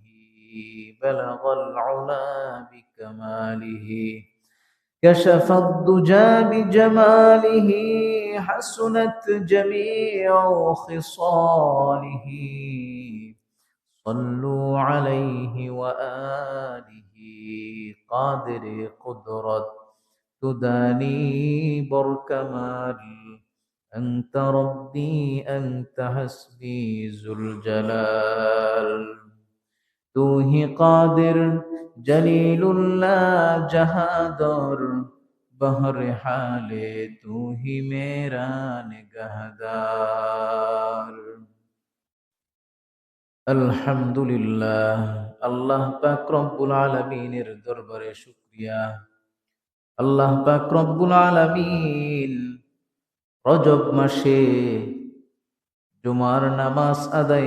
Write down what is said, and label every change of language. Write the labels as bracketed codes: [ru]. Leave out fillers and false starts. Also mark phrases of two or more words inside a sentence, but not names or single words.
[ar] بلغ العلا بكماله كشف الدجى بجماله حسنت جميع خصاله صلوا عليه وآله. قادر قدرت تداني بركمال أنت ربي أنت حسبي ذو الجلال. [ur] تو ہی قادر جلیل اللہ جہادر بہر حالے تو ہی میرا نگہدار. [bn] আলহামদুলিল্লাহ, আল্লাহ পাক রব্বুল আলামিনের দরবারে শুকরিয়া। আল্লাহ পাক রব্বুল আলামিন রজব মাসে জুমার নামাজ আদায়